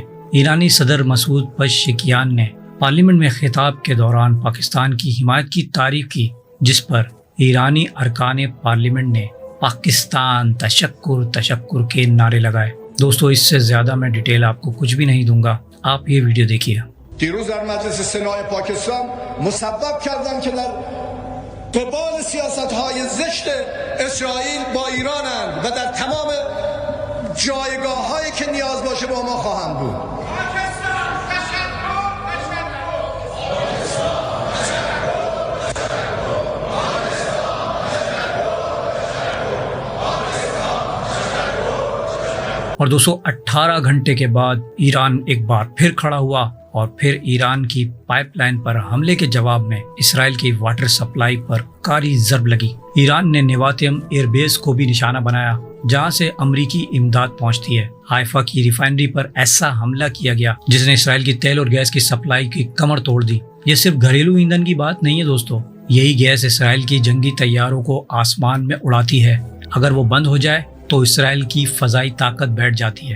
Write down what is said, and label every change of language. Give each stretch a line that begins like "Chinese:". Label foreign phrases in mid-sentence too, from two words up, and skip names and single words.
Urdu: ایرانی صدر مسعود پزشکیان نے پارلیمنٹ میں خطاب کے دوران پاکستان کی حمایت کی تعریف کی، جس پر ایرانی ارکان پارلیمنٹ نے پاکستان تشکر کے نعرے لگائے۔ دوستو، اس سے زیادہ میں ڈیٹیل آپ کو کچھ بھی نہیں دوں گا، آپ یہ ویڈیو دیکھیے۔
Persian: دیروز در مجلس سنای پاکستان مسبب کردن که در قبال سیاست‌های زشت اسرائیل با ایرانند و در تمام جایگاه‌هایی که نیاز باشه با ما خواهند بود.
Urdu: اور دوستو، 18 گھنٹے کے بعد ایران ایک بار پھر کھڑا ہوا، اور پھر ایران کی پائپ لائن پر حملے کے جواب میں اسرائیل کی واٹر سپلائی پر کاری ضرب لگی۔ ایران نے نیواتیم ایئر بیس کو بھی نشانہ بنایا جہاں سے امریکی امداد پہنچتی ہے. حیفا کی ریفائنری پر ایسا حملہ کیا گیا جس نے اسرائیل کی تیل اور گیس کی سپلائی کی کمر توڑ دی. یہ صرف گھریلو ایندھن کی بات نہیں ہے دوستوں، یہی گیس اسرائیل کی جنگی تیاروں کو آسمان میں اڑاتی ہے. اگر وہ بند ہو جائے تو اسرائیل کی فضائی طاقت بیٹھ جاتی ہے.